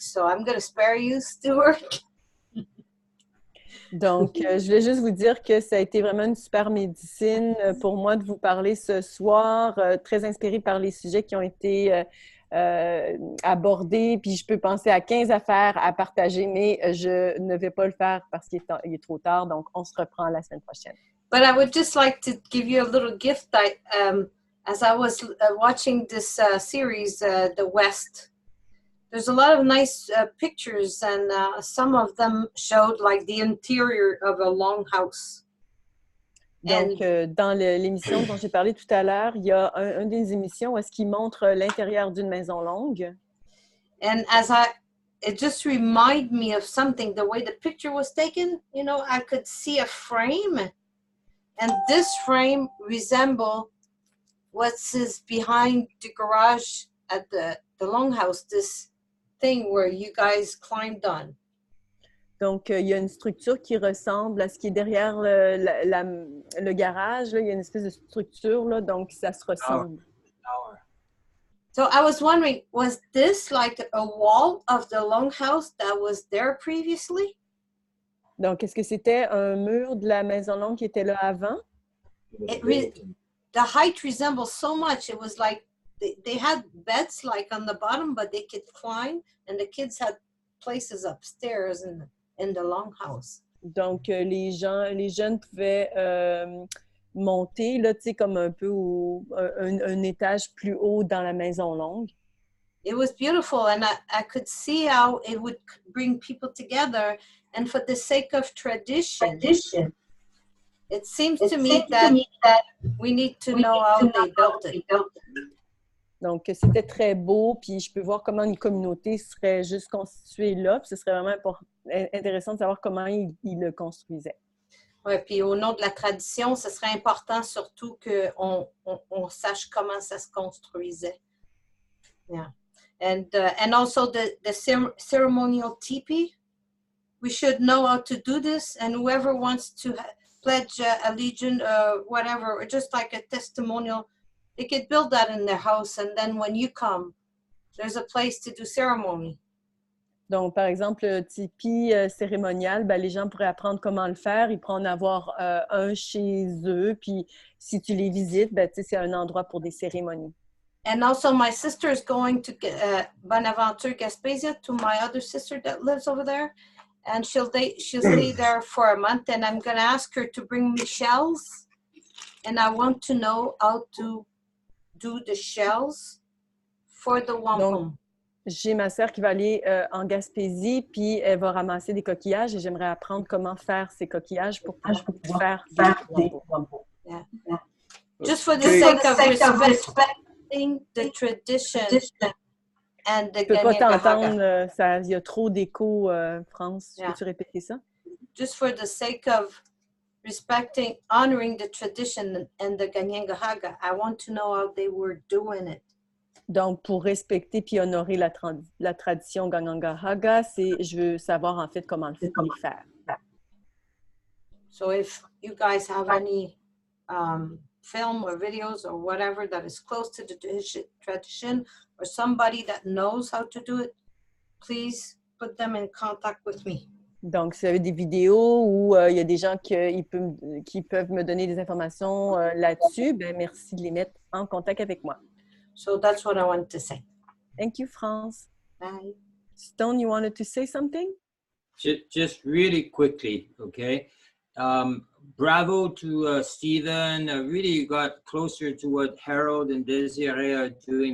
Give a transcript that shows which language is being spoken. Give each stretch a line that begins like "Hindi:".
English: So I'm going to spare you, Stuart.
French: Donc, je voulais juste vous dire que ça a été vraiment une super médecine pour moi de vous parler ce soir, très inspirée par les sujets qui ont été abordés. Puis je peux penser à 15 affaires à partager, mais je ne vais pas le faire parce qu'il est trop tard. Donc, on se reprend la semaine prochaine.
English: But I would just like to give you a little gift. As I was watching this series, The West, there's a lot of nice pictures, and some of them showed like the interior of a longhouse.
French: Donc, dans l'émission dont j'ai parlé tout à l'heure, il y a une des émissions où est-ce qu'il montre l'intérieur d'une maison longue.
English: And it just reminded me of something, the way the picture was taken. You know, I could see a frame, and this frame resembled what's behind the garage at the longhouse, this thing where you guys climbed on.
French: Donc, il y a une structure qui ressemble à ce qui est derrière le garage. Là. Il y a une espèce de structure, là, donc ça se ressemble.
English: So I was wondering, was this like a wall of the longhouse that was there previously?
French: Donc, est-ce que c'était un mur de la maison longue qui était là avant?
English: The height resembles so much. It was like they had beds like on the bottom, but they could climb, and the kids had places upstairs in the longhouse.
French: Donc, les jeunes pouvaient monter, là, tu sais, comme un peu un étage plus haut dans la maison longue.
English: It was beautiful, and I could see how it would bring people together, and for the sake of tradition. It seems to me that we need to know how they built it.
French: Donc, c'était très beau, puis je peux voir comment une communauté serait juste constituée là, puis ce serait vraiment intéressant de savoir comment ils le construisaient. Oui, puis au nom de la tradition, ce serait important surtout qu'on sache comment ça se construisait.
English: Yeah. And also the ceremonial teepee, we should know how to do this, and whoever wants to pledge allegiance or whatever, or just like a testimonial, they could build that in their house, and then when you come, there's a place to do ceremony.
French: Donc, par exemple, le tipi cérémonial, ben, les gens pourraient apprendre comment le faire. Ils pourraient en avoir un chez eux, puis si tu les visites, ben, c'est un endroit pour des cérémonies.
English: And also, my sister is going to Bonaventure, Gaspésia, to my other sister that lives over there. And she'll stay there for a month, and I'm going to ask her to bring me shells. And I want to know how to do the shells for the wampum.
French: Donc, j'ai ma sœur qui va aller en Gaspésie, puis elle va ramasser des coquillages, et j'aimerais apprendre comment faire ces coquillages pour pouvoir faire des wampum.
English: Yeah. Just for the sake of respecting the tradition. And the
French: je ne peux pas t'entendre, il y a trop d'écho, France. Yeah. Peux-tu répéter ça?
English: Just for the sake of honoring the tradition and the Ganyangahaga, I want to know how they were doing it.
French: Donc, pour respecter puis honorer la tradition Gangangahaga, je veux savoir en fait comment les faire.
English: So if you guys have any film or videos or whatever that is close to the tradition, or somebody that knows how to do it, please put them in contact with me.
French: Donc, si vous avez des vidéos où il y a des gens qui peuvent me donner des informations là-dessus, ben merci de les mettre en contact avec moi.
English: So that's what I want to say. Thank you, France. Bye. Stone, you wanted to say something? Just really quickly, okay? Bravo to Stephen. Really got closer to what Harold and Desiree are doing.